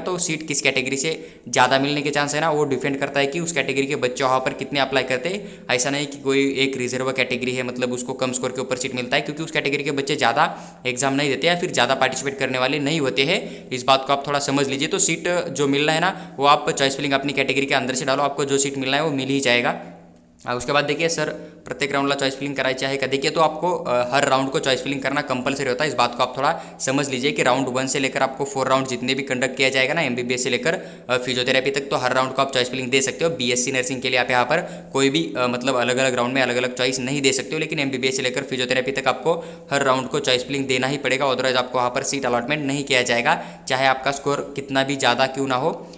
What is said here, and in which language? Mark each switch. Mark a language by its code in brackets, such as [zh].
[hi] तो सीट किस कैटेगरी से ज़्यादा मिलने के चांस है ना, वो डिपेंड करता है कि उस कैटेगरी के बच्चे वहाँ पर कितने अप्लाई करते हैं। ऐसा नहीं कि कोई एक रिजर्व कैटेगरी है मतलब उसको कम स्कोर के ऊपर सीट मिलता है, क्योंकि उस कैटेगरी के बच्चे ज़्यादा एग्जाम नहीं देते या फिर ज़्यादा पार्टिसिपेट करने वाले नहीं होते हैं। इस बात को आप थोड़ा समझ लीजिए। तो सीट जो मिल रहा है ना वो आप चॉइस फिलिंग अपनी कैटेगरी के अंदर से डालो, आपको जो सीट मिलना है वो मिल ही जाएगा। उसके बाद देखिए [mr] सर प्रत्येक राउंडला चॉइस फिलिंग करायची आहे का? [hi] देखिए तो आपको हर राउंड को चॉइस फिलिंग करना कंपलसरी होता है। इस बात को आप थोड़ा समझ लीजिए कि राउंड 1 से लेकर आपको 4 राउंड जितने भी कंडक्ट किया जाएगा ना एमबीबीएस से लेकर फिजियोथेरेपी तक, तो हर राउंड को आप चॉइस फिलिंग दे सकते हो। बीएससी नर्सिंग के लिए आप यहाँ पर कोई भी मतलब अलग अलग राउंड में अलग अलग चॉइस नहीं दे सकते हो, लेकिन एमबीबीएस से लेकर फिजियोथेरेपी तक आपको हर राउंड को चॉइस फिलिंग देना ही पड़ेगा, अदरवाइज आपको वहाँ पर सीट अलॉटमेंट नहीं किया जाएगा, चाहे आपका स्कोर कितना भी ज़्यादा क्यों ना हो।